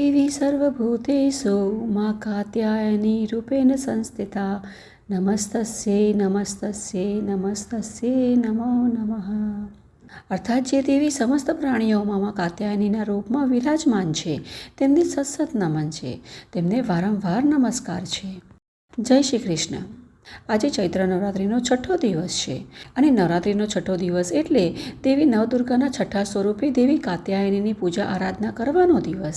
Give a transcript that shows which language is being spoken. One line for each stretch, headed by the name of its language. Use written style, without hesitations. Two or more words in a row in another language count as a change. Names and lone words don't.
Sanskrit: सर्वभूतेषु मां कात्यायनी रूपेण संस्थिता नमस्तस्यै नमस्तस्यै नमस्तस्यै नमो नमः।
Gujarati: અર્થાત જે દેવી સમસ્ત પ્રાણીઓમાં મા કાત્યાયનીના રૂપમાં વિરાજમાન છે તેમને સતસત નમન છે, તેમને વારંવાર નમસ્કાર છે। જય શ્રી કૃષ્ણ। આજે ચૈત્ર નવરાત્રિનો છઠ્ઠો દિવસ છે અને નવરાત્રિનો છઠ્ઠો દિવસ એટલે દેવી નવદુર્ગાના છઠ્ઠા સ્વરૂપે દેવી કાત્યાયનીની પૂજા આરાધના કરવાનો દિવસ।